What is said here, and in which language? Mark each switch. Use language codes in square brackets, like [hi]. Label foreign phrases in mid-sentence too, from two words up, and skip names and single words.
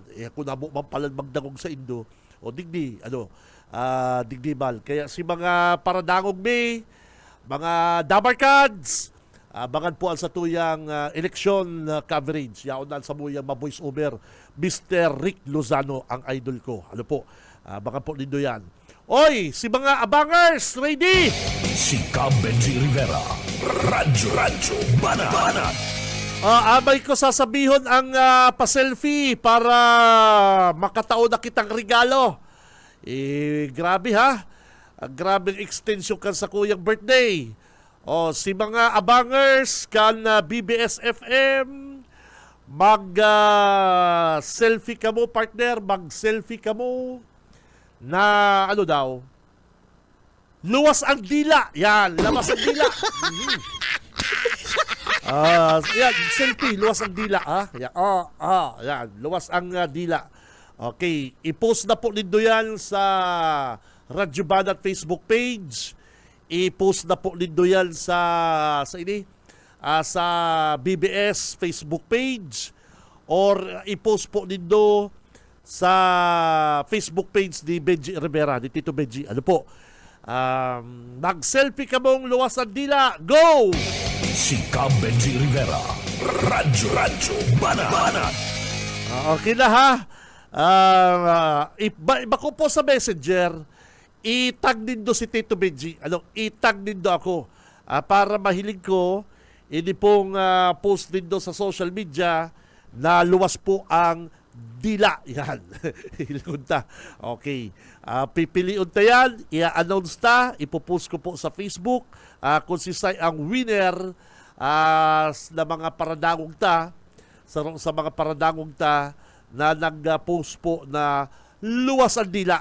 [bik] Kung namo man palan magdangog sa Indo, o digdi mal. Kaya si mga paradangog mga dabarkads, abangan po ang sa tuyang election coverage. Yaon na sa muyang ma-voice over, Mr. Rick Lozano, ang idol ko. Abangan po nindo yan. Oy, si mga abangers, ready? Si Cab Benji Rivera. Radyo Banat. Abay ko sasabihon ang pa-selfie para makataon na kitang regalo. Grabe ha. Grabing extension kan sa kuyang birthday. Si mga abangers kan BBS FM, mag-selfie ka mo, partner, mag-selfie ka mo na luwas ang dila. Yan, labas ang dila. Yan, selfie, luwas ang dila. Yan, yan, luwas ang dila. Okay, i-post na po nindo yan sa Radyo Banat Facebook page. I-post na po nindo yan sa sa BBS Facebook page or i-post po nindo sa Facebook page ni Benji Rivera, ni Tito Benji. Ano po? Mag-selfie ka mong luwas ang dila. Go! Si Ka Benji Rivera. Radyo Banat. Okay na ha. Iba ko po sa messenger, itag nindo si Tito Benji. Itag nindo ako. Para mahilig ko, ini pong post nindo sa social media na luwas po ang dila. Yan. Hilod na. Okay. Pipiliun ta yan, i-announce ta, ipopost ko po sa Facebook kung sisay ang winner na mga paradangong ta, sa mga paradangong ta na nag-post po na luwas ang dila.